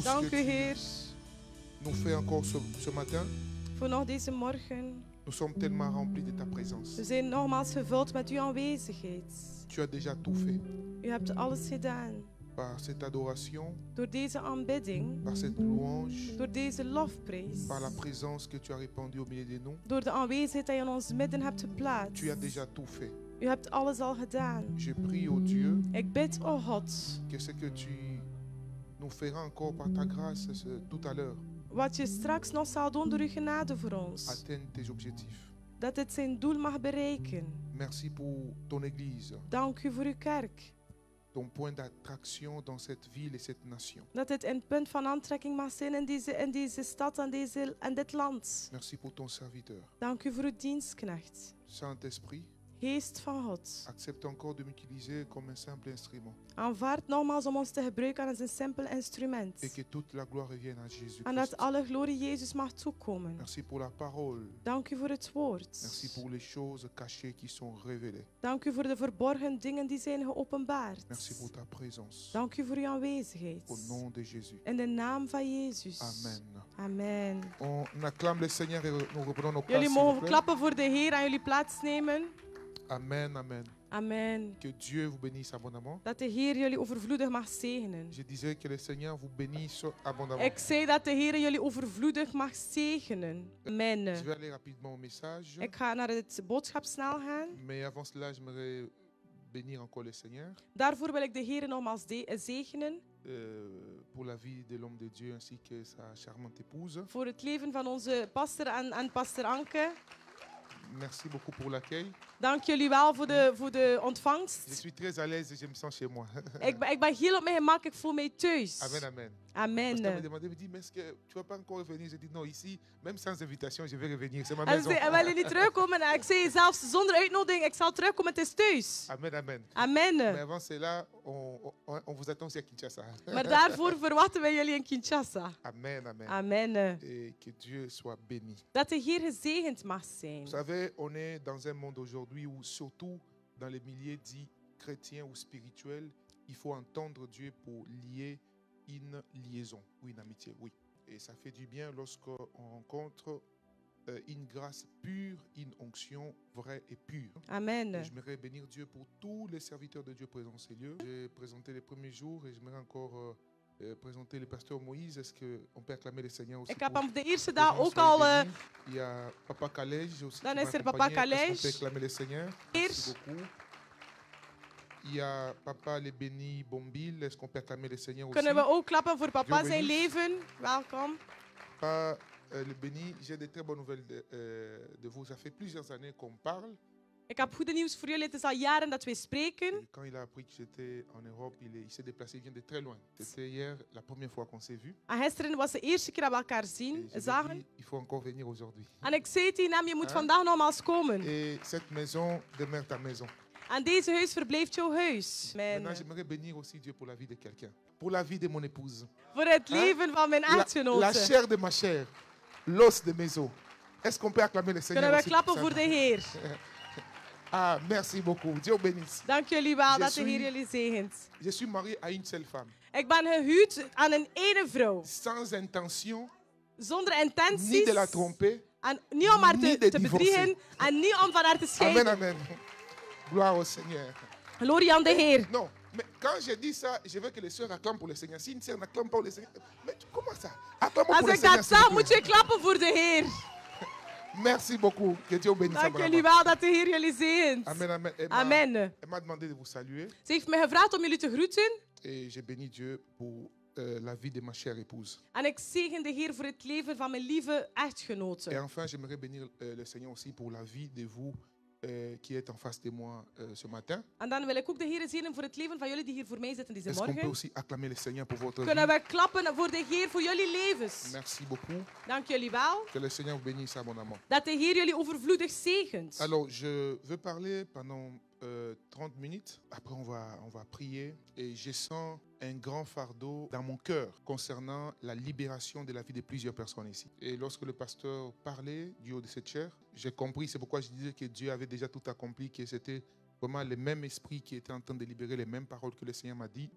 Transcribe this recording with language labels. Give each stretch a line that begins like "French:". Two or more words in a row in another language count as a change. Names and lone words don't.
Dutch: u, Heer,
French: nous fait encore ce matin.
Dutch: voor nog deze morgen.
French: Nous sommes tellement remplis de ta présence.
Dutch: We zijn nogmaals gevuld met uw aanwezigheid.
French: Tu as déjà tout fait.
Dutch: U hebt alles gedaan.
French: Par cette adoration,
Dutch: Door deze aanbidding,
French: par cette louange,
Dutch: door deze lofprijs,
French: par la présence que tu as répandue au milieu de nous.
Dutch: door de aanwezigheid die je in ons midden hebt geplaatst.
French: Tu as déjà tout fait.
Dutch: U hebt alles al gedaan.
French: Je prie, ô Dieu,
Dutch: Ik bid, o God,
French: que ce que tu nous feras encore par ta grâce tout à l'heure
Dutch: wat je straks nog zal doen door uw genade voor ons,
French: atteigne tes objectifs.
Dutch: dat het zijn doel mag bereiken.
French: Merci pour ton Église,
Dutch: Dank u voor uw kerk.
French: ton point d'attraction dans cette ville et cette nation.
Dutch: Dat het een punt van aantrekking mag zijn in deze stad en dit land.
French: Merci pour ton serviteur.
Dutch: Dank u voor uw dienstknecht.
French: Saint-Esprit,
Dutch: Geest van God,
French: accepte encore de m'utiliser comme un simple instrument
Dutch: aanvaard nogmaals om ons te gebruiken als een simpel instrument.
French: et que toute la gloire revienne à Jésus
Dutch: En dat
French: Christ.
Dutch: alle glorie Jezus mag toekomen.
French: Merci pour la parole.
Dutch: Dank u voor het woord.
French: Merci pour les choses cachées qui sont révélées.
Dutch: Dank u voor de verborgen dingen die zijn geopenbaard.
French: Merci pour ta présence.
Dutch: Dank u voor uw aanwezigheid.
French: Au nom de Jésus.
Dutch: In de naam van Jezus.
French: Amen.
Dutch: Amen.
French: On acclame le Seigneur et nous reprenons nos places.
Dutch: Jullie
French: s'il vous
Dutch: mogen
French: plaît.
Dutch: klappen voor de Heer en jullie plaatsnemen.
French: Amen, amen.
Dutch: Amen.
French: Que Dieu vous bénisse abondamment.
Dutch: Dat de Heer jullie overvloedig mag zegenen.
French: Je disais que le Seigneur vous bénisse abondamment.
Dutch: Ik zei dat de Heer jullie overvloedig mag zegenen.
French: Amen. Je vais aller rapidement au message.
Dutch: Ik ga naar het boodschap snel gaan.
French: Mais avant cela, j'aimerais bénir encore le Seigneur
Dutch: Daarvoor wil ik de Heer nogmaals zegenen.
French: pour la vie de l'homme de Dieu ainsi que sa charmante épouse.
Dutch: Voor het leven van onze pastor en pastor Anke.
French: Merci beaucoup pour l'accueil.
Dutch: Dank jullie wel voor de
French: Je
Dutch: ontvangst.
French: suis très à l'aise et je me sens chez moi.
Dutch: Ik ben heel op mijn gemak, ik voel mij thuis.
French: Amen, amen. Pasteur me
Dutch: Amen.
French: demandait, me dit, mais est-ce que tu vas pas encore revenir? Je dis non, ici, même sans invitation, je vais revenir. C'est ma
Dutch: En
French: maison.
Dutch: ze wil je niet terugkomen? En ik zei zelfs zonder uitnodiging, ik zal terugkomen, het is thuis.
French: Amen, amen. Mais
Dutch: Amen.
French: avant cela, on vous attend aussi à Kinshasa.
Dutch: Maar daarvoor verwachten wij jullie in Kinshasa.
French: Amen, amen.
Dutch: Amen.
French: Et que Dieu soit béni.
Dutch: Dat de Heer gezegend mag zijn.
French: Vous savez, on est dans un monde aujourd'hui où, surtout dans les milieux dits chrétiens ou spirituels, il faut entendre Dieu pour lier une liaison ou une amitié. Oui. Et ça fait du bien lorsqu'on rencontre une grâce pure, une onction vraie et pure. Amen. Et j'aimerais bénir Dieu pour tous les serviteurs de Dieu présents dans ces lieux. J'ai présenté les premiers jours et j'aimerais encore présenter le pasteur Moïse. Est-ce qu'on peut acclamer le Seigneur aussi?
Dutch: Ik heb
French: pour
Dutch: hem de eerste
French: que
Dutch: dag
French: Jean
Dutch: ook
French: soit
Dutch: al...
French: béni. Il y a Papa Kalej aussi.
Dutch: Dan
French: qui
Dutch: is
French: m'a
Dutch: er Papa
French: accompagné. Est-ce qu'on
Dutch: Kalej.
French: peut acclamer le Seigneur? Merci beaucoup. Il y a Papa Le Béni Bombil. Est-ce qu'on peut acclamer le Seigneur aussi?
Dutch: Kunnen we ook klappen voor papa
French: Dieu
Dutch: zijn
French: bénisse.
Dutch: leven? Welkom.
French: Papa Le Béni, j'ai de très bonnes nouvelles de vous. Ça fait plusieurs années qu'on parle.
Dutch: Ik heb goede nieuws voor jullie. Het is al jaren dat wij spreken.
French: Et quand il a appris que j'étais en Europe, il s'est déplacé, il vient de très loin. C'était hier la première fois qu'on s'est vu.
Dutch: En gisteren was de eerste keer dat we elkaar
French: Et
Dutch: zien,
French: je lui ai
Dutch: zagen.
French: dit, il faut encore venir aujourd'hui.
Dutch: En ik zei tegen hem, je moet Huh? vandaag nogmaals komen.
French: Et cette maison demeure ta maison.
Dutch: En deze huis verblijft jouw huis.
French: Maintenant,
Dutch: Amen.
French: j'aimerais bénir aussi Dieu pour la vie de quelqu'un. Pour la vie de mon épouse.
Dutch: Voor het Huh? leven van mijn
French: La
Dutch: echtgenote.
French: chair de ma chair. L'os de mes os. Est-ce qu'on peut acclamer le Seigneur
Dutch: Kunnen we
French: aussi
Dutch: klappen
French: ça?
Dutch: voor de Heer.
French: Ah, merci beaucoup. Dieu bénisse.
Dutch: Dank jullie wel
French: Je
Dutch: dat de
French: suis-
Dutch: Heer jullie zegent.
French: Je suis marié à une seule femme.
Dutch: Ik ben gehuwd aan een ene vrouw.
French: Sans intention,
Dutch: Zonder
French: ni
Dutch: intenties.
French: de la tromper.
Dutch: En niet om haar
French: Ni
Dutch: te
French: de
Dutch: bedriegen.
French: divorcer.
Dutch: En niet om van haar te
French: Amen,
Dutch: scheiden.
French: amen. Gloire au Seigneur.
Dutch: Glorie aan de Heer.
French: Non, mais quand je dis ça, je veux que les sœurs acclament pour le Seigneur. Si une sœur n'acclame pas pour le Seigneur, mais comment ça? Acclamons pour
Dutch: Als
French: le
Dutch: ik
French: Seigneur.
Dutch: dat
French: s'il vous
Dutch: zeg,
French: plaît.
Dutch: moet je klappen voor de Heer.
French: Merci beaucoup. Que Dieu bénisse.
Dutch: Dank jullie
French: abondamment.
Dutch: wel dat de Heer jullie zegent.
French: Amen, amen.
Dutch: Amen.
French: Elle m'a demandé de vous saluer
Dutch: Ze heeft me gevraagd om jullie te groeten.
French: et j'ai béni Dieu pour la vie de ma chère épouse.
Dutch: En ik zegen de Heer voor het leven van mijn lieve
French: Et
Dutch: echtgenote.
French: enfin, j'aimerais bénir le Seigneur aussi pour la vie de vous qui êtes en face de moi ce matin.
Dutch: En dan wil ik ook de Heer zegenen voor het leven van jullie die hier voor mij zitten deze
French: Est-ce qu'on peut
Dutch: morgen.
French: aussi acclamer le Seigneur pour votre
Dutch: Kunnen
French: vie?
Dutch: we klappen voor de Heer voor jullie levens.
French: Merci beaucoup.
Dutch: Dank jullie wel.
French: Que le Seigneur vous bénisse abondamment.
Dutch: Dat de Heer jullie overvloedig zegent.
French: Alors, je veux parler pendant 30 minutes. Après, on va prier. Et je sens un grand fardeau dans mon cœur concernant la libération de la vie de plusieurs personnes ici. Et lorsque le pasteur parlait du haut de cette chair, j'ai compris, c'est pourquoi je disais que Dieu avait déjà tout accompli, que c'était vraiment le même esprit qui était en train de libérer les mêmes paroles que le Seigneur m'a dit.